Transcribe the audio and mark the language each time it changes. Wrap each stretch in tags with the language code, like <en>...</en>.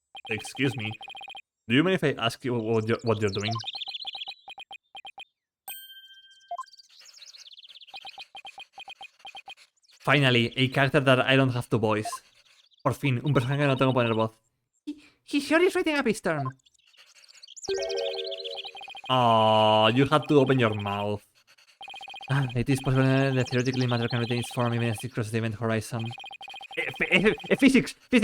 <en>Excuse me, do you mind if I ask you what you're doing? Finally, a character that I don't have to voice.</en> <es>Por fin, un personaje que no tengo que poner voz.</es> <en>He sure is writing up a storm. Oh, you had to open your mouth. It is possible that theoretically matter can retain its form even as it crosses the event horizon. Physics!</en>